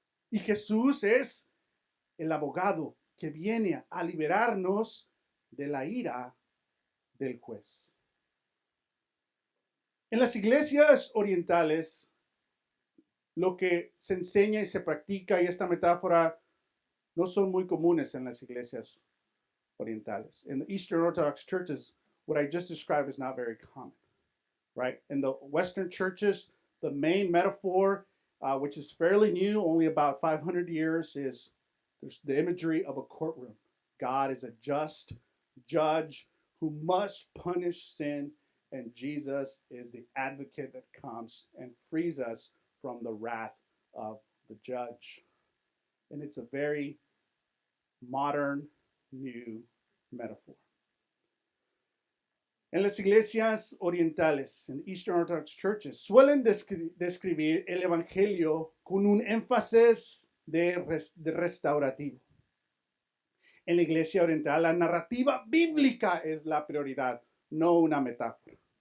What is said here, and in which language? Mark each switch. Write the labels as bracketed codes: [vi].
[es] Y Jesús es el abogado que viene a liberarnos de la ira del juez. En las iglesias orientales, lo que se enseña y se practica, y esta metáfora no son muy comunes en las iglesias orientales. [en] In the Eastern Orthodox churches, what I just described is not very common, right? In the Western churches, the main metaphor, which is fairly new, only about 500 years, is there's the imagery of a courtroom. God is a just judge who must punish sin, and Jesus is the advocate that comes and frees us from the wrath of the judge. And it's a very modern, new metaphor. [es] En las iglesias orientales, en [en] Eastern Orthodox churches, [es] suelen describir el evangelio con un énfasis de restaurativo. En la iglesia oriental, la narrativa bíblica es la prioridad, no una metáfora.